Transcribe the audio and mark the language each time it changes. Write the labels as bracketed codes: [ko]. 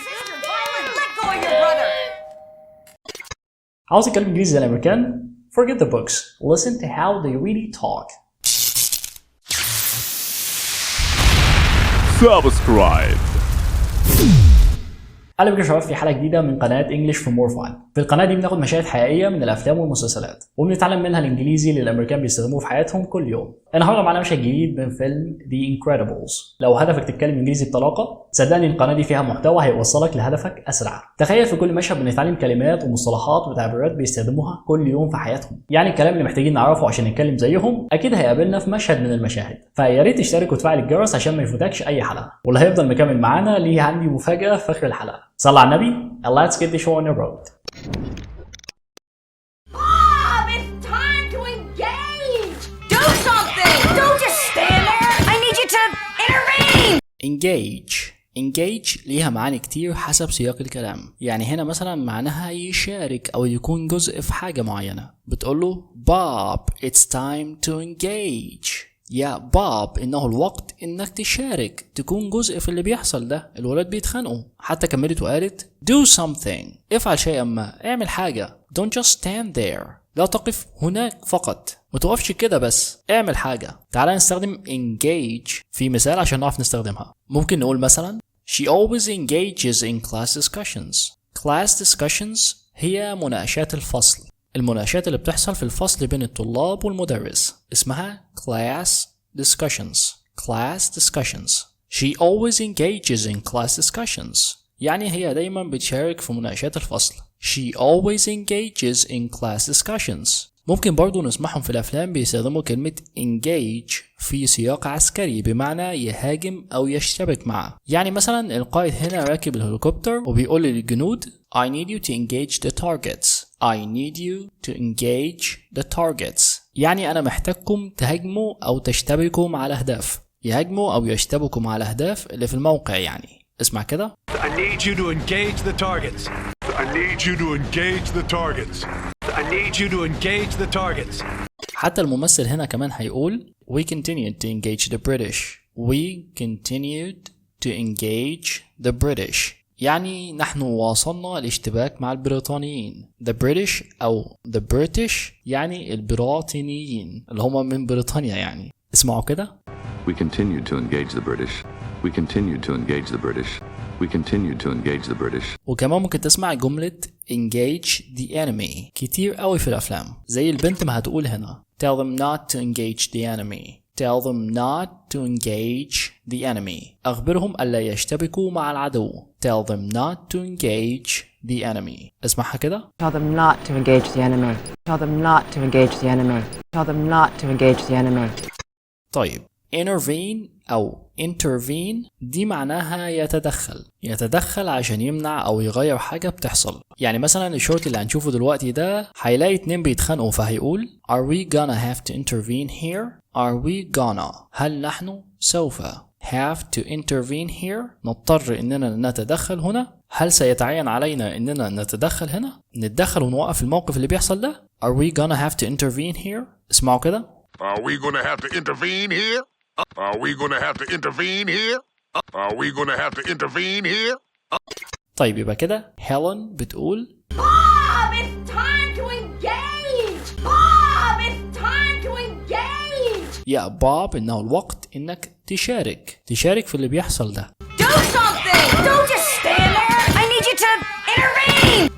[en] Sister Violet, let go of your brother. [ar] عاوز تتكلم انجليزي زي الامريكان؟ [en] Forget the books. Listen to how they really talk. Subscribe. [ar] اهلا بكم يا شباب في حلقه جديده من قناه انجلش فور مور فان. في القناه دي بناخد مشاهد حقيقيه من الافلام والمسلسلات وبنتعلم منها الانجليزي اللي الامريكان بيستخدموه في حياتهم كل يوم. النهارده معانا مشهد جديد من فيلم The Incredibles. لو هدفك تتكلم انجليزي بطلاقه صدقني القناه دي فيها محتوى هيوصلك لهدفك اسرع. تخيل في كل مشهد بنتعلم كلمات ومصطلحات وتعبيرات بيستخدموها كل يوم في حياتهم، يعني الكلام اللي محتاجين نعرفه عشان نتكلم زيهم اكيد هيقابلنا في مشهد من المشاهد. فيا ريت تشترك وتفعل الجرس عشان ما يفوتكش اي حلقه، واللي هيفضل مكمل معانا ليه عندي مفاجاه في اخر الحلقه. صلى على النبي [en] and let's get the show on the road. Bob, it's time to engage. Do something. Don't just stand there. I need you to intervene. [ar] engage ليها معاني كتير حسب سياق الكلام. يعني هنا مثلا معناها يشارك او يكون جزء في حاجة معينة. بتقوله [en] Bob it's time to engage. [ar] يا باب انه الوقت انك تشارك تكون جزء في اللي بيحصل ده. الولاد بيتخانقوا، حتى كملت وقالت [en] do something [ar] افعل شيئا ما، اعمل حاجة. [en] don't just stand there [ar] لا تقف هناك فقط، ما توقفش كده بس، اعمل حاجة. تعال نستخدم engage في مثال عشان نعرف نستخدمها. ممكن نقول مثلا [en] she always engages in class discussions. class discussions [ar] هي مناقشات الفصل، المناقشات اللي بتحصل في الفصل بين الطلاب والمدرس اسمها class discussions. [en] class discussions. She always engages in class discussions. [ar] يعني هي دايما بتشارك في مناقشات الفصل. [en] She always engages in class discussions. [ar] ممكن برضو نسمعهم في الأفلام بيستخدموا كلمة engage في سياق عسكري بمعنى يهاجم أو يشتبك معه. يعني مثلا القائد هنا راكب الهليكوبتر وبيقول للجنود [en] I need you to engage the targets. I need you to engage the targets. [ar] يعني أنا محتاجكم تهاجموا أو تشتبكوا مع الأهداف. يهاجموا أو يشتبكوا مع الأهداف اللي في الموقع. يعني اسمع كده [en] I need you to engage the targets. I need you to engage the targets. I need you to engage the targets. [ar] حتى الممثل هنا كمان هيقول [en] We continued to engage the British. We continued to engage the British. [ar] يعني نحن واصلنا الاشتباك مع البريطانيين. The British أو the British يعني البريطانيين اللي هم من بريطانيا. يعني اسمعوا كده [en] We continued to engage the British. We continued to engage the British. We continued to engage the British. [ar] وكمان ممكن تسمع جملة [en] engage the enemy [ar] كتير قوي في الأفلام، زي البنت ما هتقول هنا [en] tell them not to engage the enemy. tell them not to engage the enemy. [ar] أخبرهم ألا يشتبكوا مع العدو. [en] tell them not to engage the enemy. [ar] اسمعها كده [en] Tell them not to engage the enemy. Tell them not to engage the enemy. Tell them not to engage the enemy. [ar] طيب intervene أو intervene دي معناها يتدخل عشان يمنع أو يغير حاجة بتحصل. يعني مثلا الشورت اللي هنشوفه دلوقتي ده هيلاقي اتنين بيتخانقوا فهيقول [en] Are we gonna have to intervene here? Are we gonna [ar] هل نحن سوف [en] have to intervene here [ar] نضطر إننا نتدخل هنا؟ هل سيتعين علينا إننا نتدخل هنا؟ نتدخل ونوقف الموقف اللي بيحصل ده؟ [en] Are we gonna have to intervene here؟ [ar] اسمعوا كده [en] Are we gonna have to intervene here? Are we gonna have to intervene here? Are we gonna have to intervene here? [ar] طيب يبقى كده هيلين بتقول [en] Bob, it's time to engage. Bob, it's time to engage. [ar] يا باب إنه الوقت إنك تشارك في اللي بيحصل ده. [en] Do something. Don't just stand there. I need you to intervene.